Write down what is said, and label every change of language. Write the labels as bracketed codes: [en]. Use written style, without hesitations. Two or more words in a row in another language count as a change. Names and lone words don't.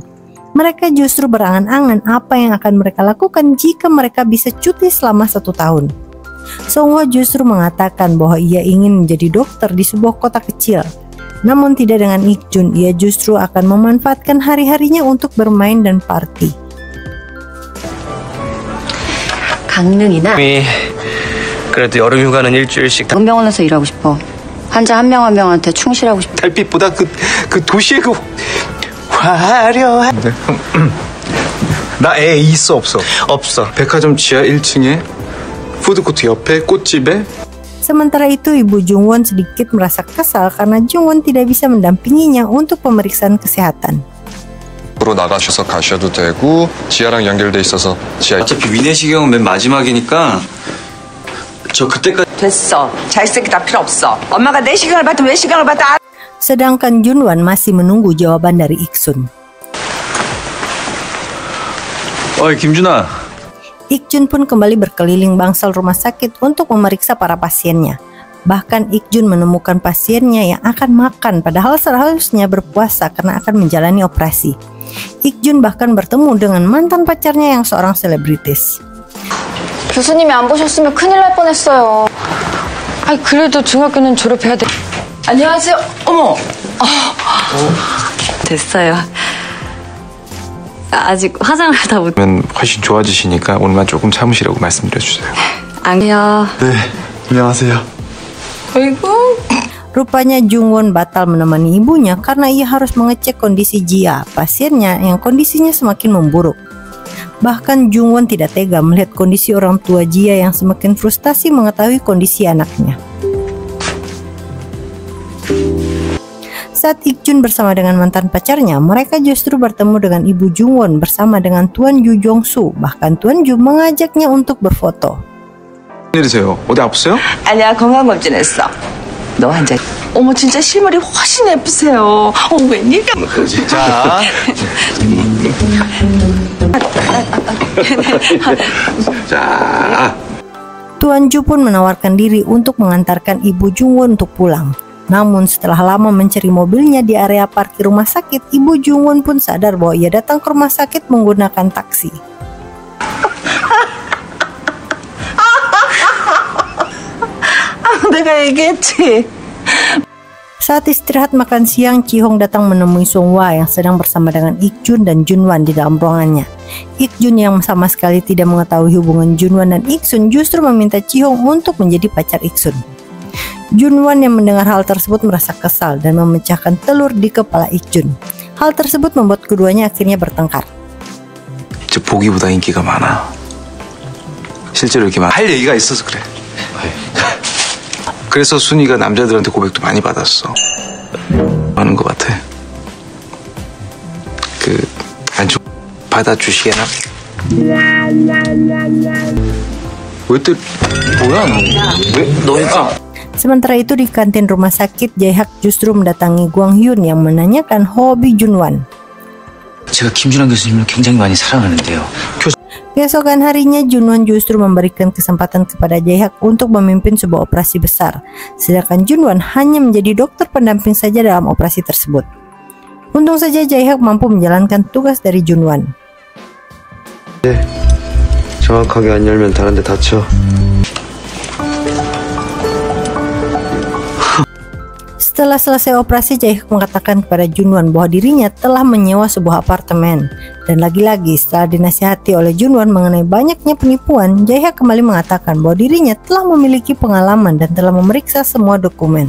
[id] Mereka justru berangan-angan apa yang akan mereka lakukan jika mereka bisa cuti selama 1 tahun. Song-hwa justru mengatakan bahwa ia ingin menjadi dokter di sebuah kota kecil. Namun tidak dengan Ik-jun, ia justru akan memanfaatkan hari-harinya untuk bermain dan party. [ko] 강릉이나 그래도 여름 휴가는 일주일씩 작은 병원에서 일하고 싶어. 환자 한 명 한 명한테 충실하고 싶어. 달빛보다 그 도시의 그 화려한 나 애 있어 없어? 없어. 백화점 지하 1층에 푸드코트 옆에 꽃집에. [id] Sementara itu Ibu Jungwon sedikit merasa kesal karena Jungwon tidak bisa mendampinginya untuk pemeriksaan kesehatan. [ko] 으로 나가셔서 가셔도 되고 지하랑 연결돼 있어서 지하. 어차피 위내시경은 맨 마지막이니까 저 그때까지. 됐어. 자식새끼 다 필요 없어. 엄마가 내 시간을 받든 왜 시간을 받아. [id] Sedangkan Junwan masih menunggu jawaban dari Ik-sun. [ko] 어이 김준아. [id] Ik-jun pun kembali berkeliling bangsal rumah sakit untuk memeriksa para pasiennya. Bahkan Ik-jun menemukan pasiennya yang akan makan padahal seharusnya berpuasa karena akan menjalani operasi. Ik-jun bahkan bertemu dengan mantan pacarnya yang seorang selebritis. [ko] 교수님이 안 보셨으면 큰일 날 뻔했어요. 아니 그래도 중학교는 졸업해야 돼. 안녕하세요. 어머. 됐어요. 아직 화장을 다 못. 훨씬 좋아지시니까 오늘만 조금 참으시라고 말씀드려 주세요. 안녕. 네, 안녕하세요. 아이고. [id] Rupanya Jungwon batal menemani ibunya karena ia harus mengecek kondisi Jia, pasiennya yang kondisinya semakin memburuk. Bahkan Jungwon tidak tega melihat kondisi orang tua Jia yang semakin frustasi mengetahui kondisi anaknya. Saat Ik-jun bersama dengan mantan pacarnya, mereka justru bertemu dengan Ibu Jungwon bersama dengan Tuan Yu Jong-su. Bahkan Tuan Yu mengajaknya untuk berfoto. [ko] 내리세요. 어디 아프세요? 아니야, 건강검진했어. 너 환자. 어머, 진짜 실물이 훨씬 예쁘세요. 웬일이야. 자. 자. [id] Tuan Yu pun menawarkan diri untuk mengantarkan Ibu Jungwon untuk pulang. Namun setelah lama mencari mobilnya di area parkir rumah sakit, Ibu Jungwon pun sadar bahwa ia datang ke rumah sakit menggunakan taksi. [ko] 내가 얘기했지. [id] Saat istirahat makan siang, Ji-hong datang menemui Song-hwa yang sedang bersama dengan Ik-jun dan Junwan di dalam ruangannya. Ik-jun yang sama sekali tidak mengetahui hubungan Junwan dan Ik-sun justru meminta Ji-hong untuk menjadi pacar Ik-sun. Junwan yang mendengar hal tersebut merasa kesal dan memecahkan telur di kepala Ik-jun. Hal tersebut membuat keduanya akhirnya bertengkar. [ko] 저 보기보다 인기가 많아. 실제로 이렇게 할 얘기가 있어서 그래. 그래서 순이가 남자들한테 고백도 많이 받았어. 하는 것 같아. 안쪽 받아주시게나. 왜 또 뭐야 너? 왜 너희가? [id] Sementara itu di kantin rumah sakit, Jae-hak justru mendatangi Gwang Hyun yang menanyakan hobi Junwan. [ko] 제가 김준환 교수님을 굉장히 많이 사랑하는데요. [id] Keesokan harinya Junwan justru memberikan kesempatan kepada Jae-hak untuk memimpin sebuah operasi besar, sedangkan Junwan hanya menjadi dokter pendamping saja dalam operasi tersebut. Untung saja Jae-hak mampu menjalankan tugas dari Junwan. [ko] 정확하게 안 열면 다른 데 다쳐. [id] Setelah selesai operasi, Jae-hak mengatakan kepada Junwan bahwa dirinya telah menyewa sebuah apartemen. Dan lagi-lagi setelah dinasihati oleh Junwan mengenai banyaknya penipuan, Jae-hak kembali mengatakan bahwa dirinya telah memiliki pengalaman dan telah memeriksa semua dokumen.